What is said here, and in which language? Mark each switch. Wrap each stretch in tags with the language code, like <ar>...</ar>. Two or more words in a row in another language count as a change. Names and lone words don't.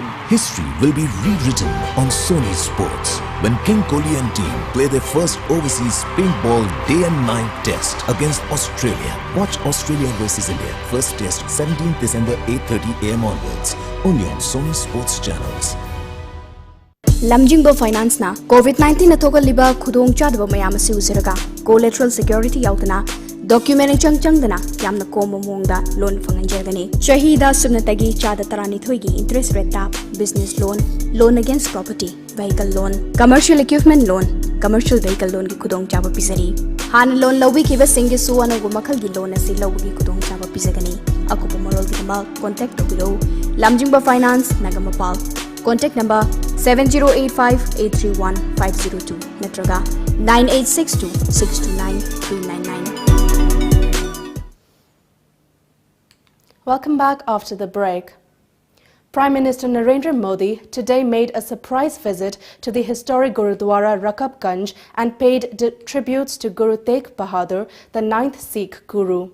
<en>History will be rewritten on Sony Sports when King Kohli and team play their first overseas paintball day and night test against Australia. Watch Australia versus India first test 17th December 8:30 AM onwards only on Sony Sports channels.</en> <mni>Lamjingbo Finance na COVID-19 athogalliba khudong chadba mayam asi usiraga</mni> <en>collateral security</en> <mni>yautana document changdana yamna komo mongda loan fanganjagani shahida subnatagi chada tarani thoigi</mni> <en>interest rate</en> <mni>tap</mni> <en>business loan against property vehicle loan commercial equipment loan commercial vehicle loan</en> <mni>ki khudong chaba pisari han loan lawi ki basingi su anagu makhal gi loan asi lawi ki khudong chaba pisagani akupo morol gi ma contact tobiro Lamjingbo Finance Nagamapal.</mni> <en>Contact number 7085-831-502 Natraga 9862-629-399. Welcome back after the break. Prime Minister Narendra Modi today made a surprise visit to the historic Gurudwara Rakabganj and paid tributes to Guru Tegh Bahadur, the 9th Sikh Guru.</en>